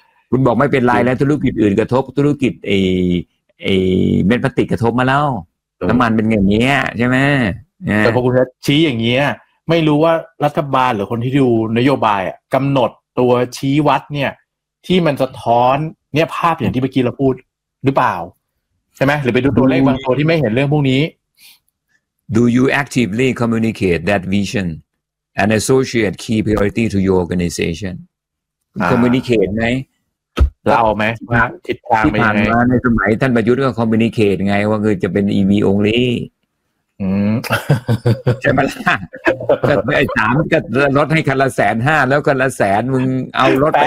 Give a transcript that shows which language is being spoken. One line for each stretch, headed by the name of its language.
Thai: คุณบอกไม่เป็นไรแล้วธุรกิจอื่นกระทบธุรกิจไอ้เม็ดพลาสติกกระทบมาแล้วน้ำมันเป็นอย่างเงี้ยใช่ไหม แต่พอคุณแท้ชี้อย่างเงี้ยไม่รู้ว่ารัฐบาลหรือคนที่ดูนโยบายอ่ะกำหนดตัวชี้วัดเนี่ยที่มันสะท้อนเนี่ยภาพอย่างที่เมื่อกี้เราพูดหรือเปล่าใช่ไหมหรือไปดูตัวเลขบางตัวที่ไม่เห็นเรื่องพวกนี้
English: Do you actively communicate that visionAn associate key priority to your organization.
Thai: Communicate ไหม เราไหม ทิศทางที่ผ่านมาในสมัยท่านประยุทธ์ก็ communicate ไงว่าคือจะเป็น EV only ใช่ไหมล่ะก็ไอ้สามก็ลดให้คันละ150,000แล้วคันละแสนมึงเอารถ